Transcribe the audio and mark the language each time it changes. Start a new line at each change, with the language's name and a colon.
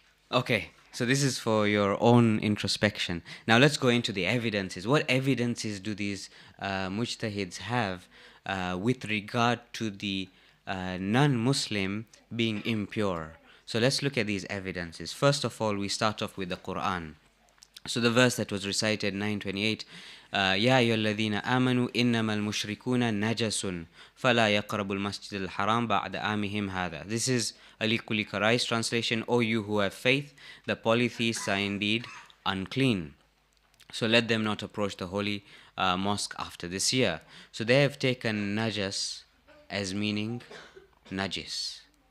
English: Okay. So this is for your own introspection. Now let's go into the evidences. What evidences do these mujtahids have with regard to the non-Muslim being impure? So let's look at these evidences. First of all, we start off with the Quran. So the verse that was recited, 928,
Arabic: يا أيها الذين آمنوا إنما المشركون نجس فلا يقربوا المسجد الحرام بعد عامهم هذا.
English: This is Ali Kuli Karai's translation. O you who have faith, the polytheists are indeed unclean. So let them not approach the holy mosque after this year. So they have taken najas as meaning najis.